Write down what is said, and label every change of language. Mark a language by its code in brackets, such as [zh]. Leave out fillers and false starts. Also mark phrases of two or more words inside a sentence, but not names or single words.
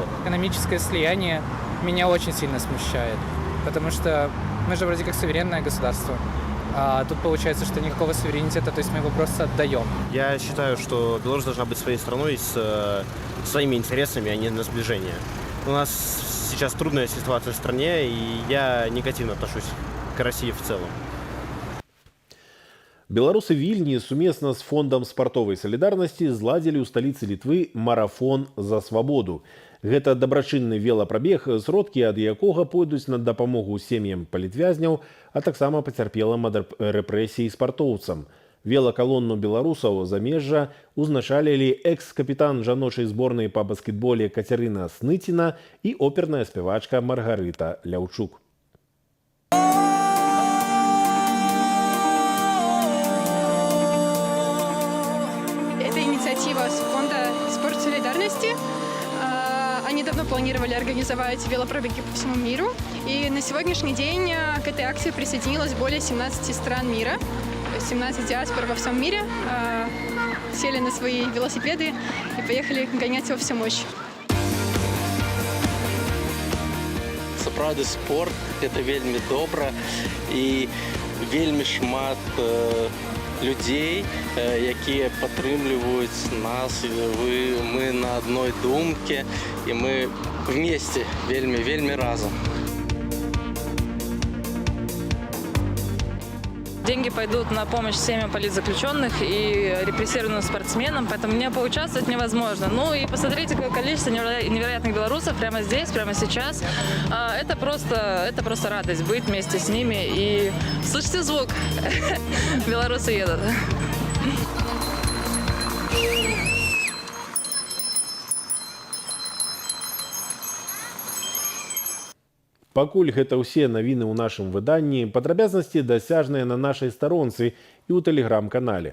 [ru] Экономическое слияние меня очень сильно смущает, потому что мы же вроде как суверенное государство, а тут получается, что никакого суверенитета, то есть мы его просто отдаем. Я считаю, что Беларусь должна быть своей страной с своими интересами, а не на сближение. У нас сейчас трудная ситуация в стране, и я негативно отношусь к России в целом. [be] Беларусы Вільні сумесна з фондам спартовай салідарнасці зладзілі ў сталіцы Літвы марафон за свабоду. Гэта дабрачынны велапрабег, сродкі ад якога пойдуць на дапамогу сем'ям палітвязняў, а таксама пацярпелым ад рэпрэсій спартоўцам. Велакалонну беларусаў замежжа узначалілі экс-капітан жаночай зборнай па баскетболе Кацярына Сныціна і оперная спявачка Маргарыта Ляўчук. [ru] Это инициатива с фонда планировали организовать велопробеги по всему миру. И на сегодняшний день к этой акции присоединилось более 17 стран мира. 17 диаспор во всем мире сели на свои велосипеды и поехали гонять во всю мощь. [be] Сапраўды спорт это вельмі добра і вельмі шмат людзей, якія падтрымліваюць нас, мы [ru] на одной [be] думке і мы вместе вельмі разом. [ru] Деньги пойдут на помощь семьям политзаключенных и репрессированным спортсменам, поэтому мне поучаствовать невозможно. Ну и посмотрите, какое количество невероятных белорусов прямо здесь, прямо сейчас. Это просто радость быть вместе с ними и слышите звук. Белорусы едут. [be] Пакуль гэта ўсе навіны ў нашым выданні, падрабязнасці дасяжныя на нашай старонцы і ў тэлеграм-канале.